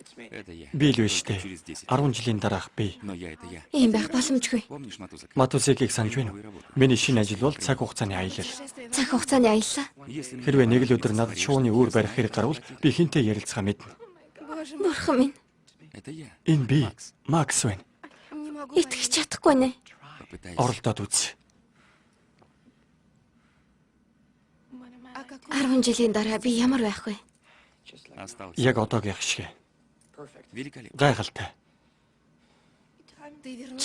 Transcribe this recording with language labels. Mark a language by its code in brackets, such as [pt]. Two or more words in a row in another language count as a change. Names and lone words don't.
[ru] Это я. [mn] Би л биш дээ. [ru] Через 10. [mn] 10 жилийн дараах би. [ru] Но я это я. [mn] Ийм байх боломжгүй. [ru] Помнишь Матузак? [mn] Матусекийг санаж байна уу? Миний шинэ ажил бол цаг хугацааны аялал. Цаг хугацааны аяллаа. [ru] Если мне [mn] Хэрвээ нэг л өдөр надад шууны үүр барих хэрэг гарвал би хинтээ ярилцахаа мэднэ. [ru] Боже мой, [mn] Бурхан минь, [ru] это я. [mn] Энэ би Макс байна. [ru] не могу [mn] итгэж чадахгүй нэ. [ru] Попытайся. [mn] Оролдоод үз. [ru] А какой [mn] 10 жилийн дараа би ямар байх вэ? [ru] Остался. [mn] Яг одоогийнх шиг. [ru] Великолепно. [mn] Гайхалтай. [ru] ты вернулся?